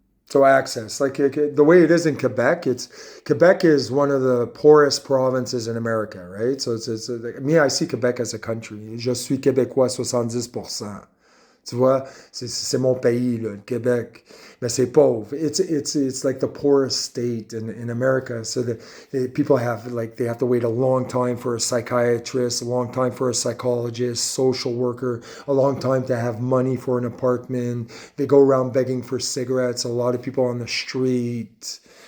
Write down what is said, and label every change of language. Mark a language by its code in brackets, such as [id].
[en] So access, like the way it is in Quebec, Quebec is one of the poorest provinces in America, right? So me, I see Quebec as a country. [fr] Je suis québécois 70%. Tu vois, c'est mon pays, là, le Québec. Mais c'est pauvre. [en] It's like the poorest state in America. So the people they have to wait a long time for a psychiatrist, a long time for a psychologist, social worker, a long time to have money for an apartment. They go around begging for cigarettes. A lot of people on the street.